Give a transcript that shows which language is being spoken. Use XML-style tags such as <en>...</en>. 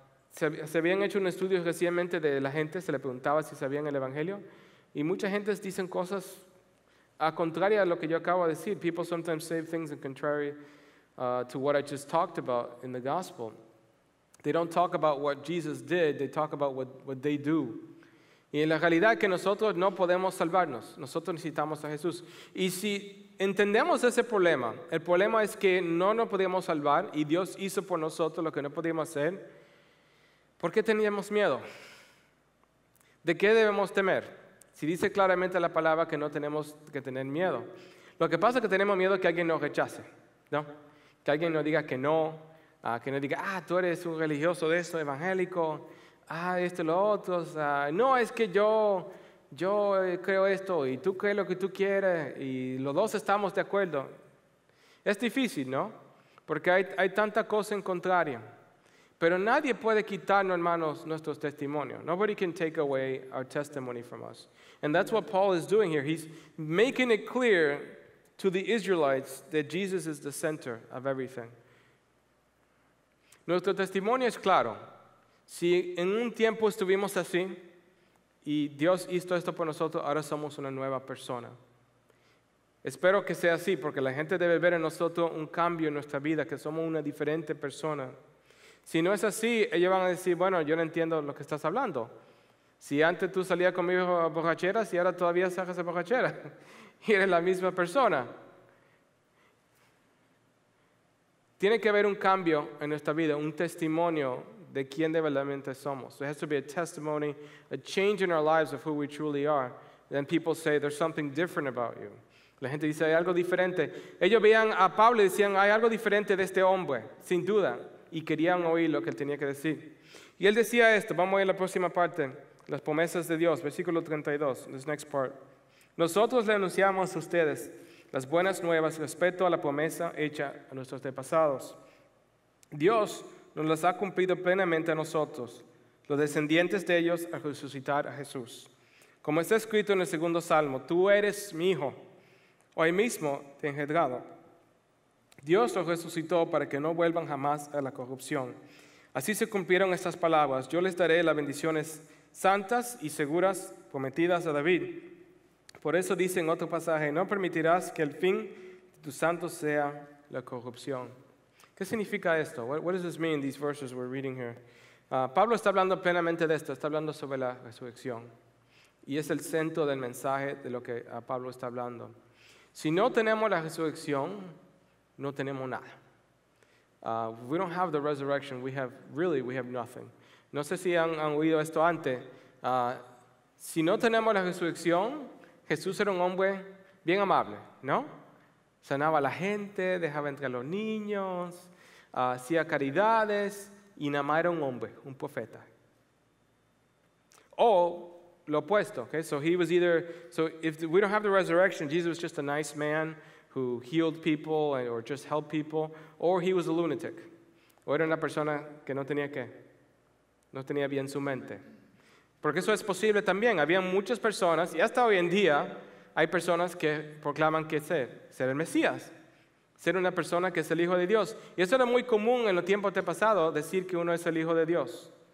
<es>Se habían hecho un estudio recientemente de la gente, se le preguntaba si sabían el Evangelio, y mucha gente dicen cosas a contraria a lo que yo acabo de decir.</es> <en>People sometimes say things in contrary to what I just talked about in the gospel. They don't talk about what Jesus did, they talk about what they do.</en> <es>Y en la realidad que nosotros no podemos salvarnos, nosotros necesitamos a Jesús. Y si entendemos ese problema, el problema es que no nos podemos salvar y Dios hizo por nosotros lo que no podíamos hacer. ¿Por qué teníamos miedo? ¿De qué debemos temer? Si dice claramente la palabra que no tenemos que tener miedo. Lo que pasa es que tenemos miedo que alguien nos rechace, ¿no? Que alguien nos diga que no, que nos diga, tú eres un religioso de esto, evangélico, esto y lo otro. No, es que yo creo esto y tú crees lo que tú quieres y los dos estamos de acuerdo. Es difícil, ¿no? Porque hay tanta cosa en contrario. Pero nadie puede quitarnos, hermanos, nuestros testimonios.</es> <en>Nobody can take away our testimony from us. And that's what Paul is doing here. He's making it clear to the Israelites that Jesus is the center of everything.</en> <es>Nuestro testimonio es claro. Si en un tiempo estuvimos así y Dios hizo esto por nosotros, ahora somos una nueva persona. Espero que sea así, porque la gente debe ver en nosotros un cambio en nuestra vida, que somos una diferente persona. Si no es así, ellos van a decir, bueno, yo no entiendo lo que estás hablando. Si antes tú salías conmigo a borracheras y ahora todavía sacas a borracheras y eres la misma persona. Tiene que haber un cambio en nuestra vida, un testimonio de quién de verdaderamente somos.</es> <en>There has to be a testimony, a change in our lives of who we truly are. Then people say, there's something different about you.</en> <es>La gente dice, hay algo diferente. Ellos veían a Pablo y decían, hay algo diferente de este hombre, sin duda. Y querían oír lo que él tenía que decir. Y él decía esto, vamos a ir a la próxima parte, las promesas de Dios, versículo 32,</es> <en>this next part.</en> <es>Nosotros le anunciamos a ustedes las buenas nuevas respecto a la promesa hecha a nuestros antepasados. Dios nos las ha cumplido plenamente a nosotros, los descendientes de ellos, al resucitar a Jesús. Como está escrito en el segundo salmo, tú eres mi hijo, hoy mismo te he engendrado. Dios los resucitó para que no vuelvan jamás a la corrupción. Así se cumplieron estas palabras. Yo les daré las bendiciones santas y seguras prometidas a David. Por eso dice en otro pasaje, no permitirás que el fin de tus santos sea la corrupción. ¿Qué significa esto?</es> <en>What does this mean, these verses we're reading here?</en> <es>Pablo está hablando plenamente de esto, está hablando sobre la resurrección. Y es el centro del mensaje de lo que Pablo está hablando. Si no tenemos la resurrección, no tenemos nada.</es> <en>We don't have the resurrection. We have nothing.</en> <es>No sé si han oído esto antes. Si no tenemos la resurrección, Jesús era un hombre bien amable, ¿no? Sanaba a la gente, dejaba entrar a los niños, hacía caridades y nada más era un hombre, un profeta. O lo opuesto, okay?</es> <en>So if we don't have the resurrection, Jesus was just a nice man who healed people or just helped people, or he was a lunatic.</en> <es>O era una persona que no tenía bien su mente. Porque eso es posible también. Había muchas personas, y hasta hoy en día hay personas que proclaman que ser el Mesías, ser una persona que es el Hijo de Dios. Y eso era muy común en los tiempos pasados, decir que uno es el Hijo de Dios.</es>